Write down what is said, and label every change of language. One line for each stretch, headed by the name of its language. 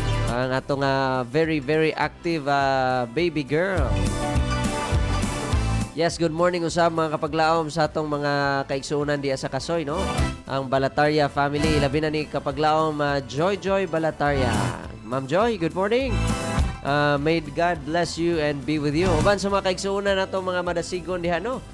Cebuano: Ang atong
English: very, very active baby girl. Yes, good morning
Cebuano: usab mga kapaglaom sa atong mga kaigsuunan diya sa Kasoy, no? Ang Balataria family, labi na ni kapaglaom Joy Balataria.
English: Ma'am Joy, good morning. May God bless you and be with you.
Cebuano: Uban sa mga kaigsuunan natong mga madasigon diha, no?